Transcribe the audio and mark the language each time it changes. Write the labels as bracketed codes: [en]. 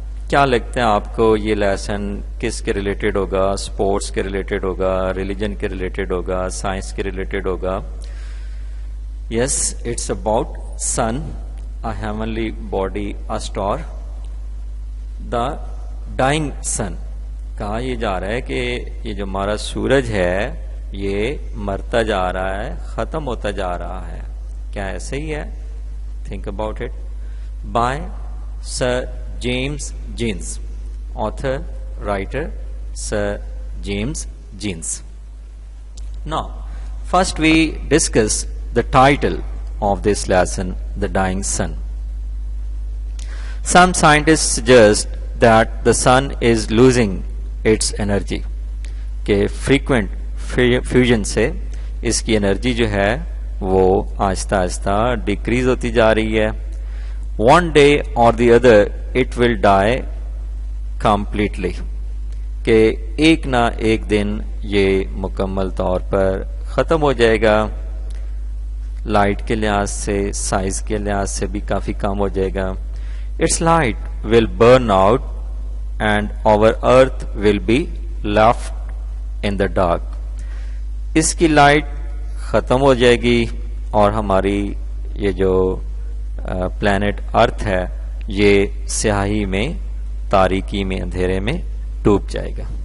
[ur] کیا لگتا ہے آپ کو یہ لیسن کس کے ریلیٹڈ ہوگا؟ سپورٹس کے ریلیٹڈ ہوگا، ریلیجن کے ریلیٹڈ ہوگا، سائنس کے ریلیٹڈ ہوگا؟ [en] Yes, it's about sun, a heavenly body, a star. The dying sun. [ur] کہا یہ جا رہا ہے کہ یہ جو ہمارا سورج ہے یہ مرتا جا رہا ہے، ختم ہوتا جا رہا ہے. کیا ایسے ہی ہے؟ [en] Think about it. By sir James Jeans. author, writer, Sir James Jeans. Now, first we discuss the title of this lesson, The Dying Sun. Some scientists suggest that the sun is losing its energy. [ur] کہ frequent fusion سے اس کی energy جو ہے وہ آہستہ آہستہ decrease ہوتی جا رہی ہے. [en] One day or the other it will die completely. [ur] کہ ایک نہ ایک دن یہ مکمل طور پر ختم ہو جائے گا. لائٹ کے لحاظ سے، سائز کے لحاظ سے بھی کافی کم ہو جائے گا. [en] Its light will burn out and our earth will be left in the dark. [ur] اس کی لائٹ ختم ہو جائے گی اور ہماری یہ جو پلانٹ ارتھ ہے یہ سیاہی میں، تاریکی میں، اندھیرے میں ڈوب جائے گا.